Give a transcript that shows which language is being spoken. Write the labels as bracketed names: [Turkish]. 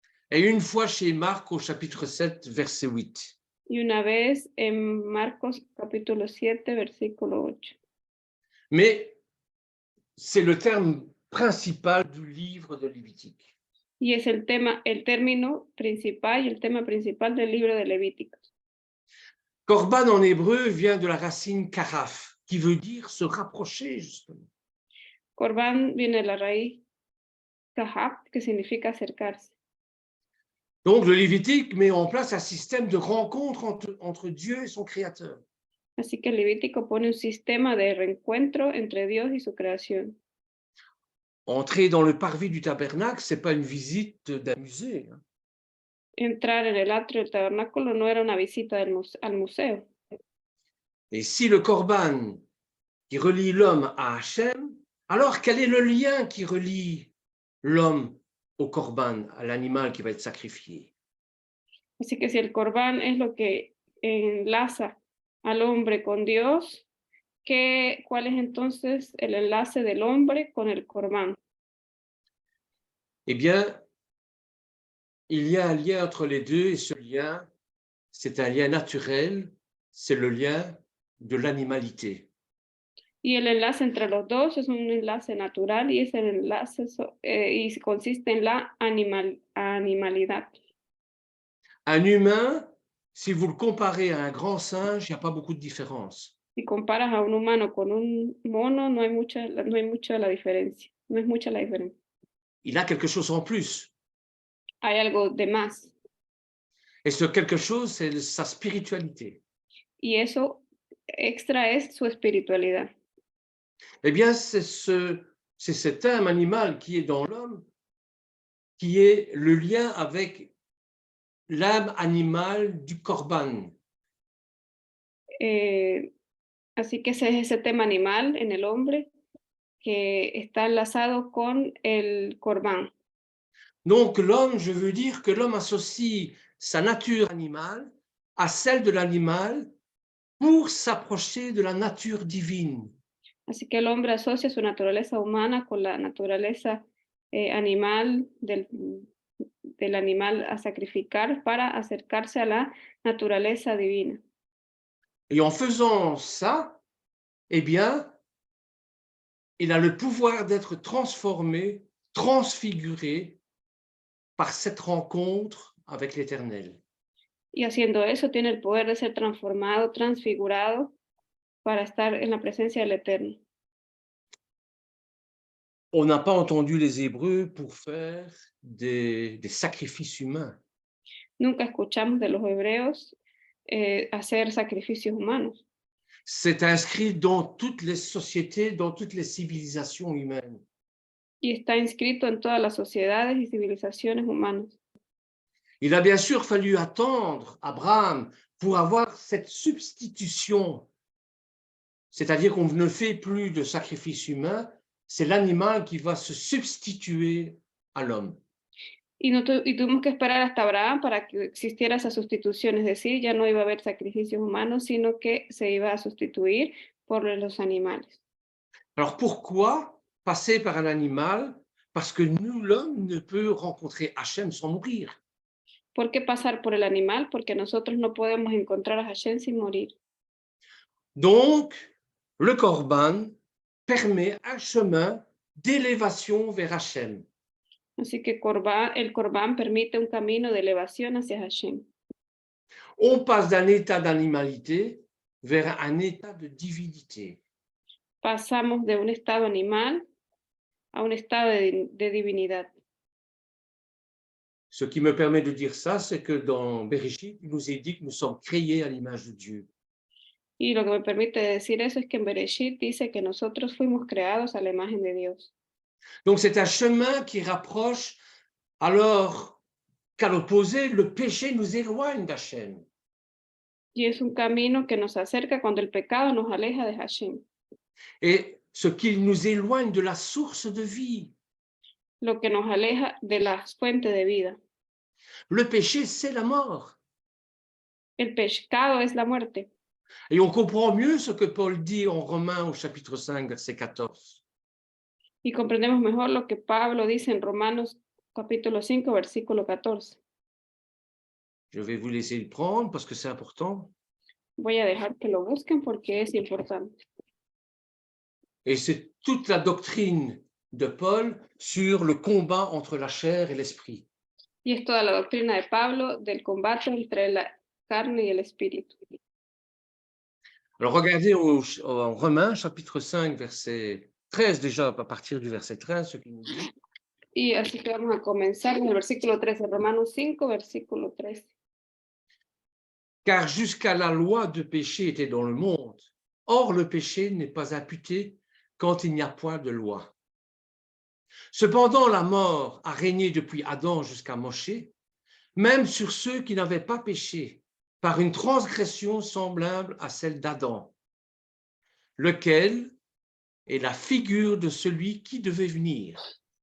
[French] et 1 fois chez Marc au chapitre 7, verset 8. [Spanish] y una vez en Marcos capítulo 7, versículo 8. [French] Mais c'est le terme principal du livre de Lévitique. [Spanish] Y es el término principal y el tema principal del libro de Levíticos. [French] Korban en hébreu vient de la racine karaf, qui veut dire se rapprocher, justement. [Spanish] Corbán viene de la raíz kahab, que significa acercarse. [French] Donc le Lévitique met en place un système de rencontre entre Dieu et son Créateur. [Spanish] Así que el Levítico pone un sistema de reencuentro entre Dios y su creación. [French] Entrer dans le parvis du tabernacle, ce n'est pas une visite d'un musée. [Spanish] Entrar en el atrio del tabernáculo no era una visita al museo. [French] Et si le korban qui relie l'homme à Hachem, alors quel est le lien qui relie l'homme au korban, à l'animal qui va être sacrifié? [Spanish] Así que si el corbán es lo que enlaza al hombre con Dios, ¿cuál es entonces el enlace del hombre con el corbán? [French] Eh bien, il y a un lien entre les deux et ce lien, c'est un lien naturel, c'est le lien de l'animalité. [Spanish] Y el enlace entre los dos es un enlace natural y ese enlace y consiste en la animalidad. [French] Un humain, si vous le comparez à un grand singe, il n'y a pas beaucoup de différence. [Spanish] Si comparas a un humano con un mono, no hay mucha la diferencia. No es mucha la diferencia. [French] Il a quelque chose en plus. [Spanish] Hay algo de más. [French] Et ce quelque chose, c'est sa spiritualité. [Spanish] Y eso extra es su espiritualidad. [French] Eh bien, c'est cet âme animale qui est dans l'homme, qui est le lien avec l'âme animale du korban. [Spanish] Así que ese es ese tema animal en el hombre que está enlazado con el corbán. [French] Donc l'homme, je veux dire que l'homme associe sa nature animale à celle de l'animal pour s'approcher de la nature divine. [Spanish] Así que el hombre asocia su naturaleza humana con la naturaleza animal del animal a sacrificar para acercarse a la naturaleza divina. [French] Et en faisant ça, eh bien, il a le pouvoir d'être transformé, transfiguré par cette rencontre avec l'Éternel. [Spanish] Y haciendo eso tiene el poder de ser transformado, transfigurado para estar en la presencia del Eterno. [French] On n'a pas entendu les Hébreux pour faire des sacrifices humains. [Spanish] Nunca escuchamos de los hebreos hacer sacrificios humanos. [French] C'est inscrit dans toutes les sociétés, dans toutes les civilisations humaines. [Spanish] Y está inscrito en todas las sociedades y civilizaciones humanas. [French] Il a bien sûr fallu attendre Abraham pour avoir cette substitution, c'est-à-dire qu'on ne fait plus de sacrifice humain, c'est l'animal qui va se substituer à l'homme. [Spanish] Y tuvimos que esperar hasta Abraham para que existiera esa sustitución, es decir, ya no iba a haber sacrificios humanos, sino que se iba a sustituir por los animales. [French] Alors pourquoi passer par un animal? Parce que nous, l'homme, ne peut rencontrer Hachem sans mourir. [Spanish] ¿Por qué pasar por el animal? Porque nosotros no podemos encontrar a Hashem sin morir. [French] Donc, le Corban permet un chemin d'élévation vers Hachem. [Spanish] Así que el Corbán permite un camino de elevación hacia Hashem. [French] On passe d'un état d'animalité vers un état de divinité. [Spanish] Pasamos de un estado animal a un estado de divinidad. [French] Ce qui me permet de dire ça, c'est que dans Bereshit, il nous est dit que nous sommes créés à l'image de Dieu. [Spanish] Y lo que me permite decir eso es que en Bereshit dice que nosotros fuimos creados a la imagen de Dios. [French] Donc c'est un chemin qui rapproche, alors qu'à l'opposé, le péché nous éloigne d'Hachem. [Spanish] Y es un camino que nos acerca cuando el pecado nos aleja de Hashem. [French] Et ce qui nous éloigne de la source de vie. [Spanish] Lo que nos aleja de las fuentes de vida. [French] Le péché, c'est la mort. [Spanish] El pecado es la muerte. [French] Et on comprend mieux ce que Paul dit en Romains au chapitre 5, verset 14. [Spanish] Y comprendemos mejor lo que Pablo dice en Romanos capítulo 5, versículo 14. [French] Je vais vous laisser le prendre parce que c'est important. [Spanish] Voy a dejar que lo busquen porque es importante. [French] Et c'est toute la doctrine de Paul sur le combat entre la chair et l'esprit. [Spanish] Y es toda la doctrina de Pablo del combate entre la carne y el espíritu. [French] Alors regardez en Romains chapitre 5, verset 13, déjà à partir du verset 13, ce qu'il nous dit. [Spanish] Y así que vamos a comenzar en el versículo 13, Romanos 5, versículo 13. [French] Car jusqu'à la loi de péché était dans le monde. Or, le péché n'est pas imputé quand il n'y a point de loi. Cependant, la mort a régné depuis Adam jusqu'à Moshe, même sur ceux qui n'avaient pas péché, par une transgression semblable à celle d'Adam, lequel est la figure de celui qui devait venir.